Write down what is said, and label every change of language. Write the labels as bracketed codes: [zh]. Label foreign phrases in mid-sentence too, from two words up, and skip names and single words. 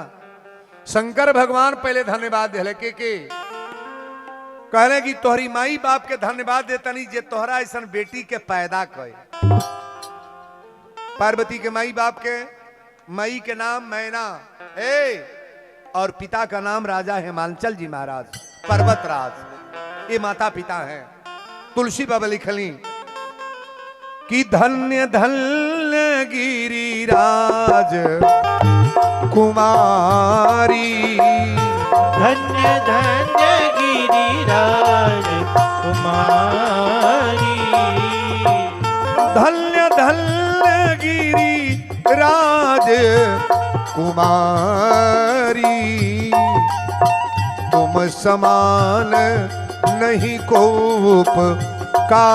[bho] शंकर भगवान पहले धन्यवाद दिले के कहले कि तोहरी माई बाप के धन्यवाद देतनी जे तोहरा ऐसा बेटी के पैदा कर। पार्वती के माई बाप के माई के नाम मैना और पिता का नाम राजा हिमांचल जी महाराज पर्वतराज, ये माता पिता हैं। तुलसी बाबा लिखली कि [awa] धन्य धन्य गिरिराज कुमारी, धन्य धन्य गिरिराज कुमारी, धन्य धन्य गिरिराज कुमारी, तुम समान नहीं को उपकारी।